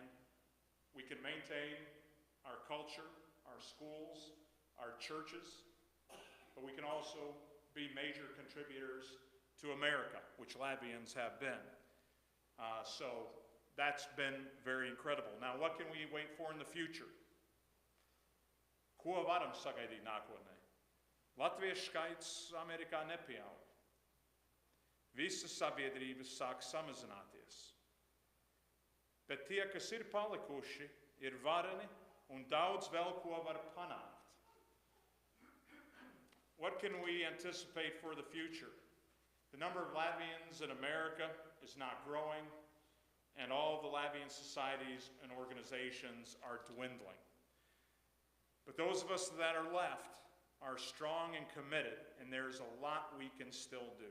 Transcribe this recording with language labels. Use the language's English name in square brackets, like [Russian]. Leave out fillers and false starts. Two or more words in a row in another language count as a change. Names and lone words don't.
[English] We can maintain our culture, our schools, our churches, but we can also be major contributors to America, which Latvians have been. So that's been very incredible. Now, what can we wait for in the future? [Latvian] Ko varam sagaidīt nākotnē? Latviešu skaits Amerikā nepieaug. Visas sabiedrības sāk samazināties. Bet tie, kas ir palikuši, ir vareni un daudz vēl ko var panākt. [English] What can we anticipate for the future? The number of Latvians in America is not growing, and all the Latvian societies and organizations are dwindling. But those of us that are left are strong and committed, and there's a lot we can still do.